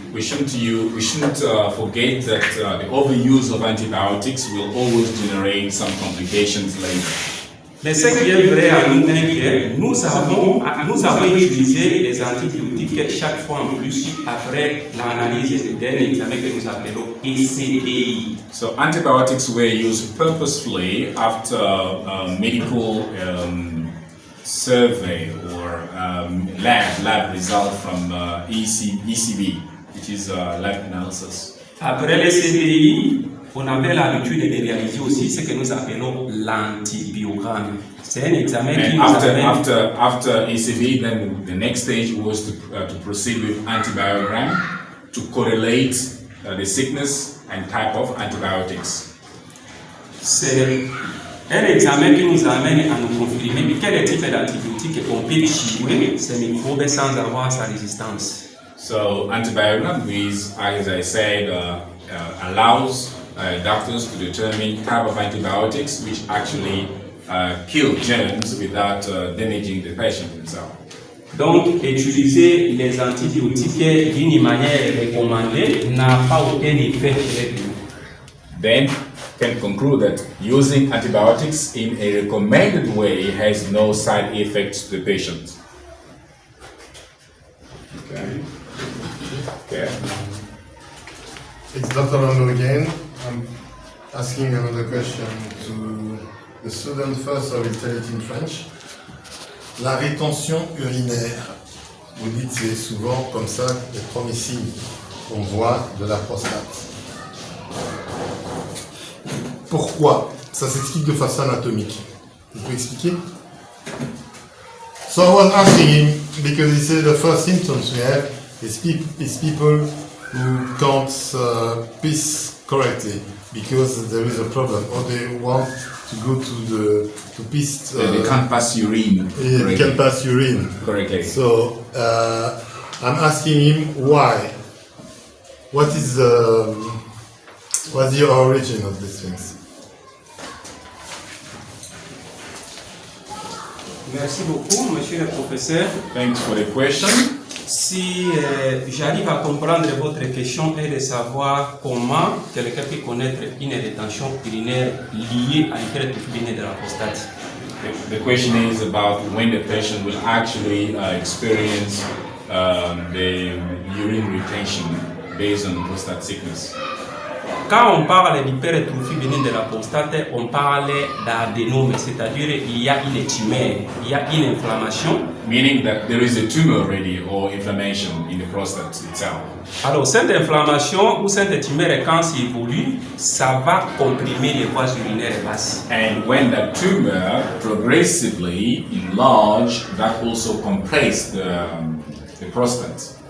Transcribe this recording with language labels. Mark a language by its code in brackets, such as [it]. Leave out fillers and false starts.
[en] We shouldn't forget that the overuse of antibiotics will always generate some complications later. [fr] Mais ce qui est vrai à nous est que nous avons utilisé les antibiotiques chaque fois en plus après l'analyse d'un examen que nous appelons ECDI. [en] So antibiotics were used purposefully after medical survey or lab result from ECB, which is lab analysis. [fr] Après les CDI, on avait l'habitude de réaliser aussi ce que nous appelons l'antibiogramme. C'est un examen qui nous [en] after ECB, then the next stage was to proceed with antibiogram to correlate the sickness and type of antibiotics. [fr] C'est un examen qui nous amène à nous confirmer quel type d'antibiotique on peut tuer ces microbes sans avoir sa résistance. [en] So antibiogram is, as I said, allows doctors to determine type of antibiotics which actually kill germs without damaging the patient himself. [fr] Donc, utiliser les antibiotiques d'une manière recommandée n'a pas aucun effet sur nous. [en] Then can conclude that using antibiotics in a recommended way has no side effects to the patient. Okay. It's Dr. Lomami again. I'm asking another question to the student first, I will tell it in French. [fr] La rétention urinaire, vous dites c'est souvent comme ça les premiers signes qu'on voit de la prostate. Pourquoi? Ça s'explique de façon anatomique. Vous pouvez expliquer? [en] So I was asking him because he said the first symptoms we have is people who can't piss correctly because there is a problem, or they want to go to piss. They can't pass urine. They can't pass urine correctly. So I'm asking him why. What's the origin of these things? [fr] Merci beaucoup, monsieur le professeur. [en] Thanks for the question. [fr] Si j'arrive à comprendre votre question est de savoir comment quelqu'un peut connaître une rétention urinaire liée à une hypertrophie de la prostate. [en] The question is about when the patient will actually experience the urine retention based on prostate sickness. [fr] Quand on parle d'hypertrophie bénigne de la prostate, on parle d'adénome, c'est-à-dire il y a une tumeur, il y a une inflammation. [en] Meaning that there is a tumor already or inflammation in the prostate itself. [fr] Alors cette inflammation ou cette tumeur, quand ça évolue, ça va comprimer les voies urinaires basses. [en] And when that tumor progressively enlarge, that also compress the prostate.